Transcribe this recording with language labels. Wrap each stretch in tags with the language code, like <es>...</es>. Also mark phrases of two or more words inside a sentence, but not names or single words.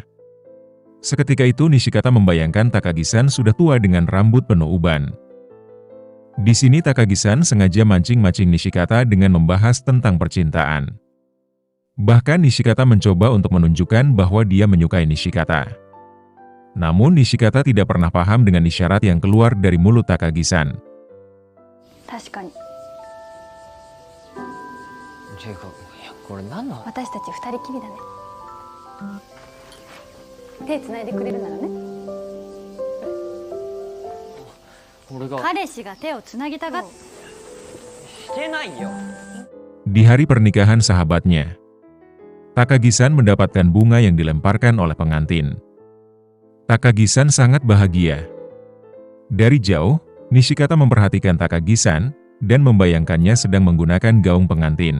<id>Seketika itu Nishikata membayangkan Takagi-san sudah tua dengan rambut penuh uban. Di sini Takagi-san sengaja mancing-mancing Nishikata dengan membahas tentang percintaan. Bahkan Nishikata mencoba untuk menunjukkan bahwa dia menyukai Nishikata. Namun Nishikata tidak pernah paham dengan isyarat yang keluar dari mulut Takagi-san.</id> <ja>確かにていうか、いや、これ何の私たち二人きりだね手つないでくれるならね俺が彼氏が手をつなぎたがっしてないよ。</ja> <id>Di hari pernikahan sahabatnya, Takagi-san mendapatkan bunga yang dilemparkan oleh pengantin. Takagi-san sangat bahagia. Dari jauh, Nishikata memperhatikan Takagi-san dan membayangkannya sedang menggunakan gaung pengantin.</id>